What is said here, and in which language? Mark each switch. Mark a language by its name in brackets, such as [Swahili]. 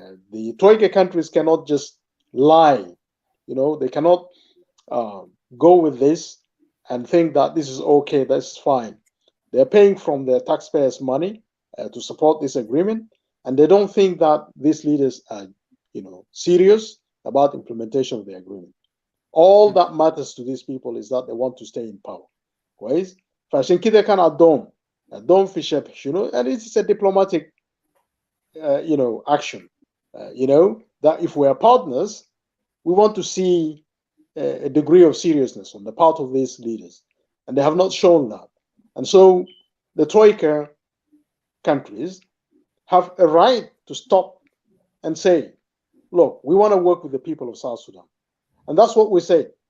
[English] The Troika countries cannot just lie. They cannot go with this and think that this is okay, that's fine. They're paying from their taxpayers' money to support this agreement, and they don't think that these leaders are, serious about implementation of the agreement. All that matters to these people is that they want to stay in power. [Arabic] كويس؟ فعشان كده كان الدوم في شبح [English] and it's a diplomatic action. That if we are partners, we want to see a degree of seriousness on the part of these leaders, and they have not shown that. And so the Troika countries have a right to stop and say, look, we want to work with the people of South Sudan. And that's what we say.